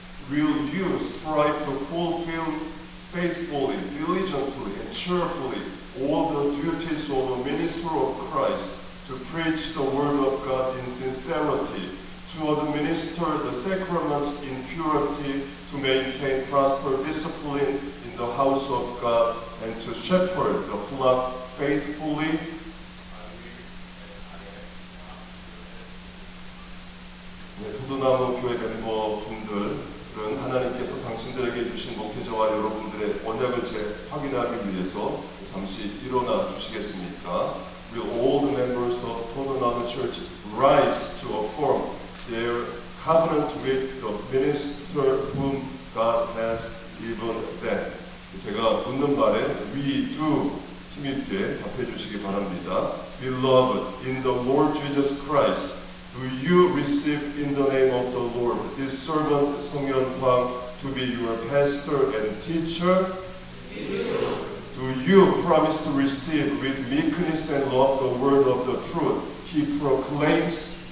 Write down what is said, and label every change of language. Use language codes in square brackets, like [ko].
[en] Will you strive to fulfill faithfully, diligently, and cheerfully all the duties of a minister of Christ, to preach the word of God in sincerity, to administer the sacraments in purity, to maintain proper discipline in the house of God, and to shepherd the flock faithfully? [ko] 도도나무 교회 멤버분들은 하나님께서 당신들에게 주신 목회자와 여러분들의 언약을 재확인하기 위해서 잠시 일어나 주시겠습니까? [en] Will all the members of 도도나무 Church rise to affirm their covenant with the minister whom God has given them? [ko] 제가 묻는 말에 [en] we do [ko] 힘있게 답해 주시기 바랍니다. [en] Beloved, in the Lord Jesus Christ, do you receive in the name of the Lord this servant 성현황 to be your pastor and teacher? Do you promise to receive with meekness and love the word of the truth he proclaims?